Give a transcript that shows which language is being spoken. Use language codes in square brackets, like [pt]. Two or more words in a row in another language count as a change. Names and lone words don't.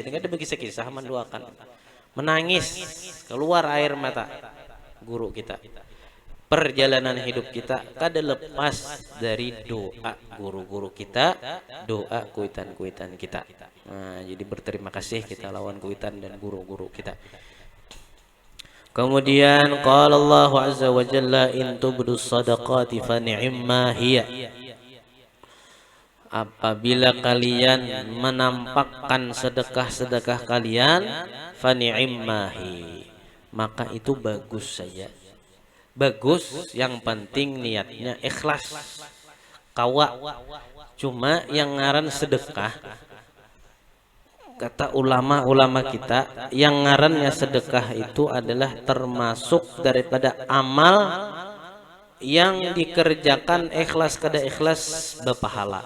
[bjn] Jadi ada bagi kisah mendoakan, menangis keluar air mata guru kita. Perjalanan hidup kita kada lepas dari doa guru-guru kita, doa kuitan-kuitan kita. Nah, jadi berterima kasih kita lawan kuitan dan guru-guru kita. [ar] Kemudian قال الله عز وجل إن تبدوا الصدقات فنعما هي. [bjn] Apabila kalian menampakkan sedekah-sedekah kalian, [ar] فنعما هي, [bjn] maka itu bagus saja. Bagus, yang penting niatnya ikhlas. Kawa cuma yang ngaran sedekah, kata ulama-ulama kita, yang ngarannya sedekah itu adalah termasuk daripada amal yang dikerjakan ikhlas kada ikhlas berpahala.